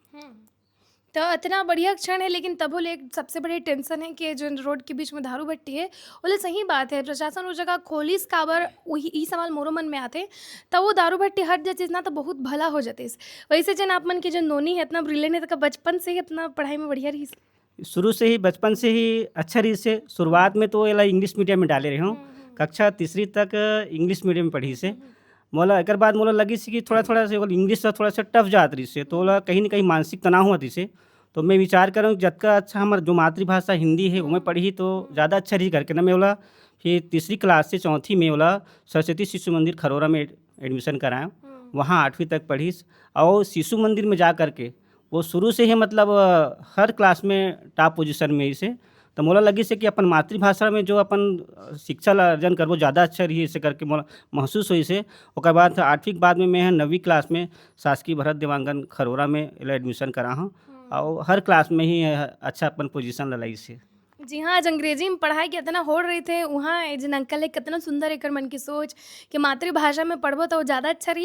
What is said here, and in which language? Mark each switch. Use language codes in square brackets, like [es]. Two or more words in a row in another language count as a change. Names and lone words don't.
[hne] तो इतना बढ़िया क्षण है, लेकिन तब ले सबसे बड़ी टेंशन है कि जो रोड के बीच में दारू भट्टी है बोले सही बात है, प्रशासन उस जगह खोलिस काबर वही ई सवाल मोरो मन में आते, तब वो दारू भट्टी हट जाती ना तो बहुत भला हो जाते। वैसे जन आप मन के जो नोनी है इतना ब्रिलियंट है, तो बचपन से ही इतना पढ़ाई में बढ़िया रही? शुरू से ही बचपन से ही अच्छा रही से। शुरुआत में तो ये [en] English medium [hne] में डाले रहे हूँ, कक्षा 3 तक [en] English medium [hne] में पढ़ी से। मोला एकर बाद मोला लगिस कि थोड़ा-थोड़ा से ओला इंग्लिश ह थोड़ा-सा टफ जात रहिस हे, तो ओला कहीं न कहीं मानसिक तनाव होत रहिस हे। तो मैं विचार करहूँ जतका अच्छा हमर जो मातृभाषा हिंदी हे ओमे पढ़ही तो ज़्यादा अच्छा रही करके ना मैं ओला फिर तीसरी क्लास से चौथी में ओला सरस्वती शिशु मंदिर खरोरा में एडमिशन कराया। वहाँ 8वीं तक पढ़िस और शिशु मंदिर में जा कर के वो शुरू से ही मतलब हर क्लास में [en] top position [hne] में रहिस हे। तो मोला लगिस हे कि अपन मातृभाषा में जो अपन शिक्षा ला अर्जन करबो ज़्यादा अच्छा रही ऐसे करके मोला महसूस होइस हे। ओकर बाद 8वीं के बाद में मैं 9वीं क्लास में शासकीय भरत देवांगन खरोरा में एला एडमिशन करा हूँ और हर क्लास में ही अच्छा अपन पोजीशन ला लइस हे। जी हाँ, आज अंग्रेजी में पढ़ाई के इतना हो रहे थे वहाँ एजन अंकल एक कितना सुंदर एकर मन की सोच कि मातृभाषा में पढ़बो तो ज़्यादा अच्छा रही।